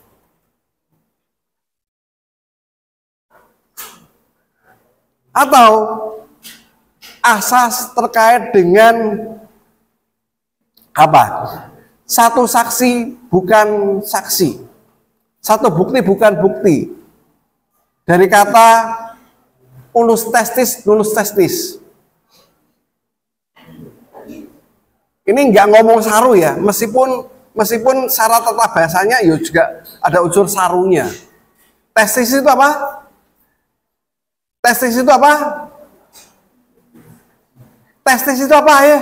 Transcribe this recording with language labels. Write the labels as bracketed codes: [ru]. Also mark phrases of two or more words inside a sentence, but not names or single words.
[id] Atau asas terkait dengan apa? Satu saksi bukan saksi, satu bukti bukan bukti. Dari kata [la] unus testis, nulus testis. [id] Ini nggak ngomong saru ya, meskipun syarat tata bahasanya ya juga ada unsur sarunya. Testis itu apa? Testis itu apa? Testis itu apa ya?